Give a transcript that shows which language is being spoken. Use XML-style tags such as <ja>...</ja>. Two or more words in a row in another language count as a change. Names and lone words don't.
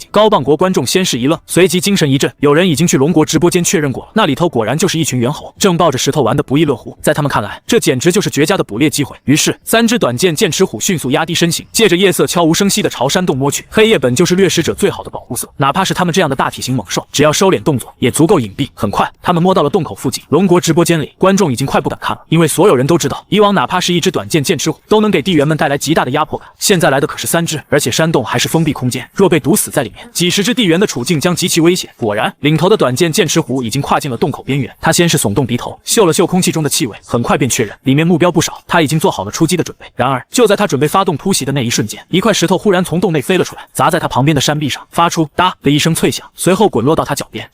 <zh>高棒國觀眾先是一愣，隨即精神一振，有人已經去龙國直播間確認過了，那裡頭果然就是一群猿猴，正抱着石頭玩得不亦樂乎。在他們看來，這簡直就是絕佳的捕獵機會。於是3只短劍劍齒虎迅速壓低身形，借着夜色悄無聲息地朝山洞摸去。黑夜本就是掠食者最好的保護色，哪怕是他們這樣的大體型猛獸，只要收斂動作也足夠隱蔽。很快他們摸到了洞口附近，龍國直播間裡觀眾已經快不敢看了，因為所有人都知道，以往哪怕是一只短剑剑齒虎都能給地缘们帶来極大的壓迫感，現在來的可是3只，而且山洞還是封閉空間，若被毒死在裡面，幾十只地缘的處境將極其危險。果然，領頭的短劍劍齒虎已經跨進了洞口邊緣，他先是聳動鼻頭，嗅了嗅空氣中的氣味，很快便確認裡面目標不少，他已經做好了出擊的準備。然而就在他準備發动突襲的那一瞬間，一塊石頭忽然從洞內飛了出來，砸在他旁邊的山壁上，發出噠的一聲脆響，隨後滾落到他腳邊。</zh>